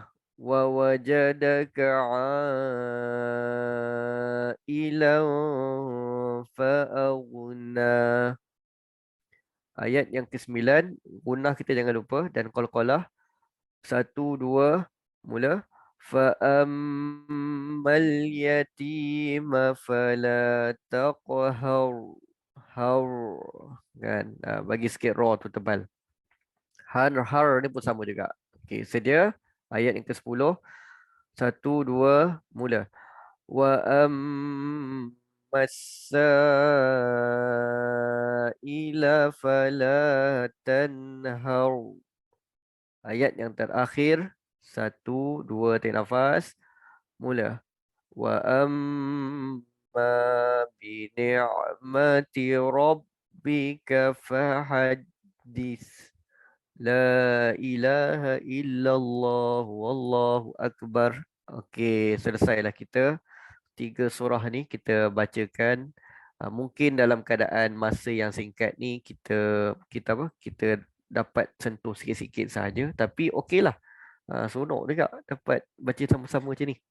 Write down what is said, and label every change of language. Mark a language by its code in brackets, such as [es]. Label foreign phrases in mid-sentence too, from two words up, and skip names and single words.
[ar] ووجدك عائلا فأغنى. [ms] Ayat yang ke-9, gunnah kita jangan lupa dan qalqalah. 1, 2, mula. [ar] فأما اليتيم فلا تقهر. [ms] Har kan, bagi sikit ra tu tebal. Har ni pun sama juga. Okey, sedia. Ayat yang ke-10. 1, 2, mula. [ar] وأما السائل فلا تنهر. [ms] Ayat yang terakhir. 1, 2, tarik nafas. Mula. [ar] وأما بنعمة ربك فحدث. لا إله إلا الله والله أكبر. [ms] Okey, selesailah kita 3 surah ni kita bacakan. Mungkin dalam keadaan masa yang singkat ni kita dapat sentuh sikit-sikit saja, tapi okeylah. Seronok juga dapat baca sama-sama macam ni.